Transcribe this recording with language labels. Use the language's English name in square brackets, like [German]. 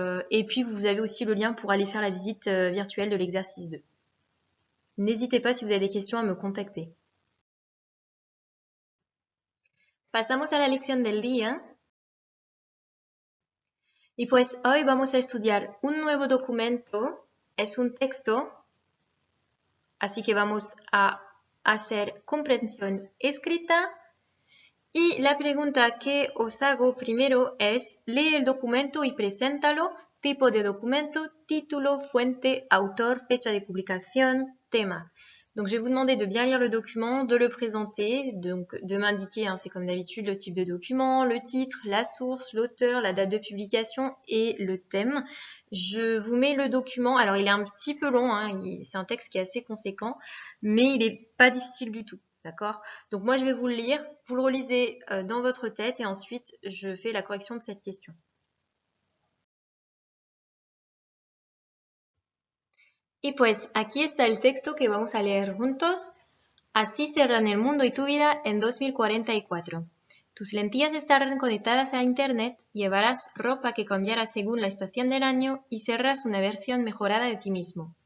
[French] Et puis vous avez aussi le lien pour aller faire la visite virtuelle de l'exercice 2. N'hésitez pas si vous avez des questions à me contacter. [Spanish] Pasamos a la lección del día. Y pues hoy vamos a estudiar un nuevo documento. Es un texto. Así que vamos a hacer comprensión escrita. Y la pregunta que os hago primero es, lee el documento y preséntalo. Tipo de documento, título, fuente, autor, fecha de publication, tema. [French] Donc je vais vous demander de bien lire le document, de le présenter, donc de m'indiquer, c'est comme d'habitude, le type de document, le titre, la source, l'auteur, la date de publication et le thème. Je vous mets le document, alors il est un petit peu long, c'est un texte qui est assez conséquent, mais il n'est pas difficile du tout. D'accord? Donc moi, je vais vous le lire, vous le relisez dans votre tête et ensuite, je fais la correction de cette question. [Spanish] Y pues aquí está el texto que vamos a leer juntos. Así serán el mundo y tu vida en 2044. Tus lentillas estarán conectadas a Internet, llevarás ropa que cambiará según la estación del año y serás una versión mejorada de ti mismo.